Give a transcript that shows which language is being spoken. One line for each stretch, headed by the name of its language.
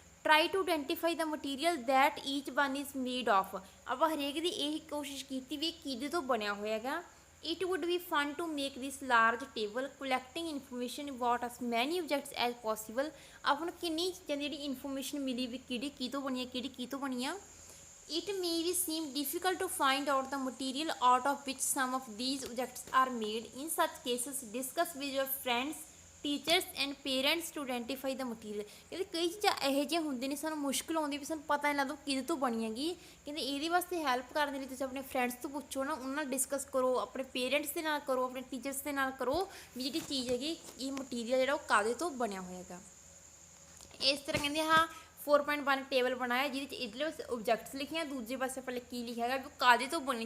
English: Try to identify the material that each one is made of.
Punjabi: ਆਪਾਂ ਹਰੇਕ ਦੀ ਇਹ ਕੋਸ਼ਿਸ਼ ਕੀਤੀ ਵੀ ਕਿਹਦੇ ਤੋਂ ਬਣਿਆ ਹੋਇਆ ਹੈਗਾ।
English: It would be fun to make this large table collecting information about as many objects as possible.
Punjabi: ਆਪਾਂ ਨੂੰ ਕਿੰਨੀ ਚੀਜ਼ਾਂ ਦੀ ਜਿਹੜੀ ਇਨਫੋਰਮੇਸ਼ਨ ਮਿਲੀ ਵੀ ਕਿਹੜੀ ਕੀ ਤੋਂ ਬਣੀ ਆ, ਕਿਹੜੀ ਕੀ ਤੋਂ ਬਣੀ ਆ।
English: It may be seem difficult to find out the material out of which some of these objects are made. In such cases, discuss with your friends, teachers and parents to identify the material.
Punjabi: ਕਹਿੰਦੇ ਕਈ ਚੀਜ਼ਾਂ ਇਹੋ ਜਿਹੀਆਂ ਹੁੰਦੀਆਂ ਨੇ ਸਾਨੂੰ ਮੁਸ਼ਕਿਲ ਆਉਂਦੀ ਵੀ ਸਾਨੂੰ ਪਤਾ ਨਹੀਂ ਲੱਗਦਾ ਕਿਹਦੇ ਤੋਂ ਬਣੀ ਹੈਗੀ। ਕਹਿੰਦੇ ਇਹਦੇ ਵਾਸਤੇ ਹੈਲਪ ਕਰਨ ਦੇ ਲਈ ਤੁਸੀਂ ਆਪਣੇ ਫਰੈਂਡਸ ਤੋਂ ਪੁੱਛੋ ਨਾ, ਉਹਨਾਂ ਨਾਲ ਡਿਸਕਸ ਕਰੋ, ਆਪਣੇ ਪੇਰੈਂਟਸ ਦੇ ਨਾਲ ਕਰੋ, ਆਪਣੇ ਟੀਚਰਸ ਦੇ ਨਾਲ ਕਰੋ ਵੀ ਜਿਹੜੀ ਚੀਜ਼ ਹੈਗੀ ਇਹ ਮਟੀਰੀਅਲ ਜਿਹੜਾ ਉਹ ਕਾਹਦੇ ਤੋਂ ਬਣਿਆ ਹੋਇਆ ਹੈਗਾ। ਇਸ ਤਰ੍ਹਾਂ ਕਹਿੰਦੇ ਹਾਂ 4.1 ਟੇਬਲ ਬਣਾਇਆ ਜਿਹਦੇ 'ਚ ਇਧਰਲੇ ਪਾਸੇ ਆਬਜੈਕਟਸ ਲਿਖੀਆਂ, ਦੂਜੇ ਪਾਸੇ ਪਹਿਲੇ ਕੀ ਲਿਖਿਆ ਹੈਗਾ ਵੀ ਉਹ ਕਾਹਦੇ ਤੋਂ ਬਣੀ।